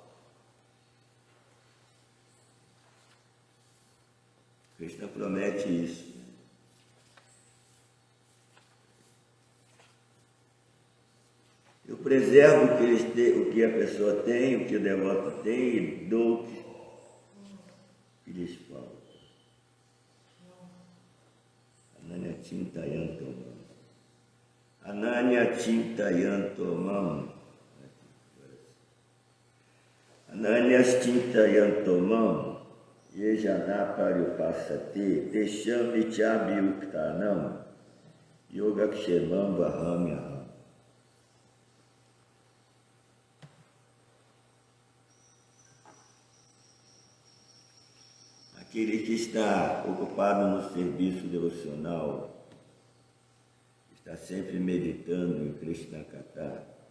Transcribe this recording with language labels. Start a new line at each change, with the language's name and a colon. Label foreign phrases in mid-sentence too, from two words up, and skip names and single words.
Portuguese: Krishna promete isso. Eu preservo o que a pessoa tem, o que o devoto tem, e dou o que lhes falta.
Sanskrit: Ananya Chintayantomam. Ananya Chintayantomam. Ananya Chintayantomam. Yejana Paripasate, Tesham Nityabhyuktanam, Yogakshemam Vahamyaham.
Portuguese: Aquele que está ocupado no serviço devocional, está sempre meditando em
Sanskrit: Krishna Katha.